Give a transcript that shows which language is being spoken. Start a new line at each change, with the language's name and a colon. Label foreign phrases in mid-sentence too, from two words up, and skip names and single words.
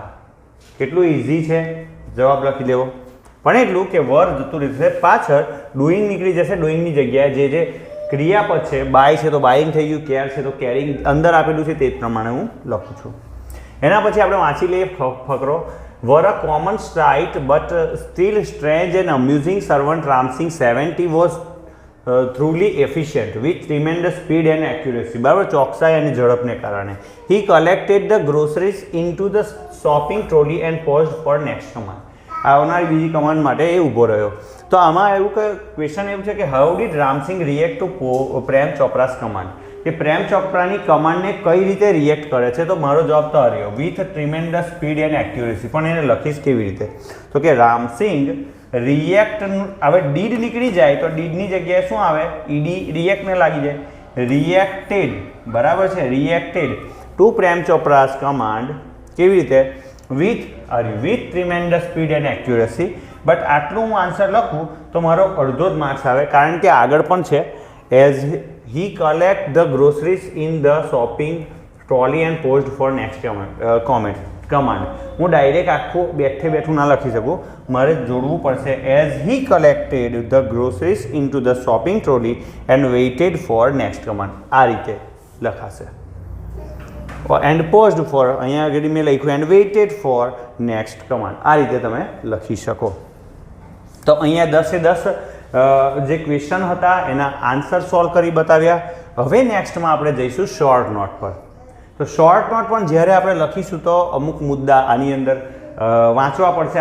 Gujarati: કેટલું ઇઝી છે, જવાબ લખી દેવો. પણ એટલું કે વર જતું રહેશે પાછળ, ડુઈંગ નીકળી જશે, ડુઈંગની જગ્યાએ જે ક્રિયાપદ છે, બાય છે તો બાઇંગ થઈ ગયું, કેર છે તો કેરિંગ અંદર આપેલું છે તે જ પ્રમાણે હું લખું છું. એના પછી આપણે વાંચી લઈએ ફકરો.
English: Were a common sight but still strange and amusing servant Ramsing 70 was truly efficient with tremendous speed and accuracy.
Gujarati: બરાબર, ચોકસાઈ અને ઝડપને કારણે.
English: He collected the groceries into the shopping trolley and paused for next command.
Gujarati: આવનારી બીજી કમાન્ડ માટે એ ઊભો રહ્યો. તો આમાં એવું કે ક્વેશ્ચન એવું છે કે
English: how did Ramsing react to Prem Chopra's command,
Gujarati: કે પ્રેમ ચોપરાની કમાન્ડને કઈ રીતે રિએક્ટ કરે છે? તો મારો જવાબ તો રહ્યો
English: with tremendous speed and accuracy.
Gujarati: પણ એને લખીશ કેવી રીતે? તો કે રામસિંગ રિએક્ટ, હવે ડીડ નીકળી જાય તો ડીડની જગ્યાએ શું આવે? ઈડી, રિએક્ટને લાગી જાય, રિએક્ટેડ. બરાબર છે,
English: reacted to Prem Chopra's command.
Gujarati: કેવી રીતે?
English: with tremendous speed and accuracy.
Gujarati: બટ આટલું હું આન્સર લખું તો મારો અડધો જ માર્ક્સ આવે, કારણ કે આગળ પણ છે
English: as he collect the groceries in the shopping trolley and paused for next command.
Gujarati: હું ડાયરેક્ટ આખું બેઠું ના લખી શકું, મારે જોડવું પડશે.
English: એઝ he collected the groceries into the shopping trolley and waited for next command.
Gujarati: આ રીતે લખાશે.
English: and paused for,
Gujarati: અહીંયા આગળ મેં લખ્યું
English: and waited for next command.
Gujarati: આ રીતે તમે લખી શકો. તો અહીંયા 10 જે ક્વેશ્ચન હતા એના
English: answer solve
Gujarati: કરી બતાવ્યા. હવે નેક્સ્ટમાં આપણે જઈશું
English: short note
Gujarati: પર. તો
English: short note
Gujarati: પણ જ્યારે આપણે લખીશું તો અમુક મુદ્દા આની અંદર વાંચવા પડશે.